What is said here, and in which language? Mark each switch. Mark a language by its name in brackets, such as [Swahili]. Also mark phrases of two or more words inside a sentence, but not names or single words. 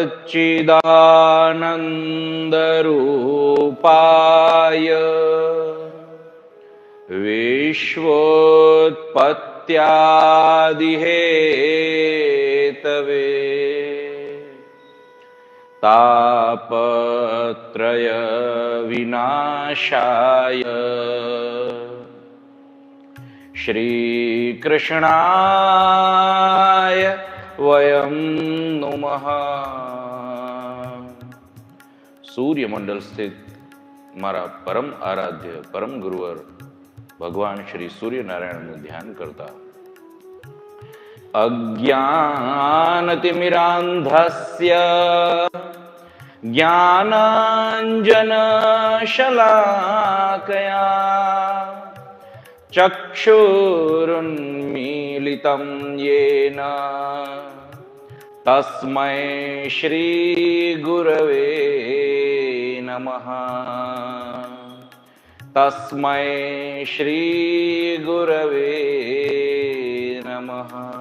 [Sanskrit] सच्चिदानन्दरूपाय विश्वोत्पत्त्यादिहेतवे तापत्रय विनाशाय श्रीकृष्णाय वयं नुमः। [Gujarati] સૂર્યમંડળ સ્થિત મારા પરમ આરાધ્ય પરમ ગુરુવર ભગવાન શ્રી સૂર્યનારાયણ નું ધ્યાન કરતા [Sanskrit] અજ્ઞાનતિમિરાંધસ્ય જ્ઞાનાંજનશલાકયા ચક્ષુરુન્મીલિतं येन तस्मै श्री गुरवे नमः। तस्मै श्री गुरवे नमः।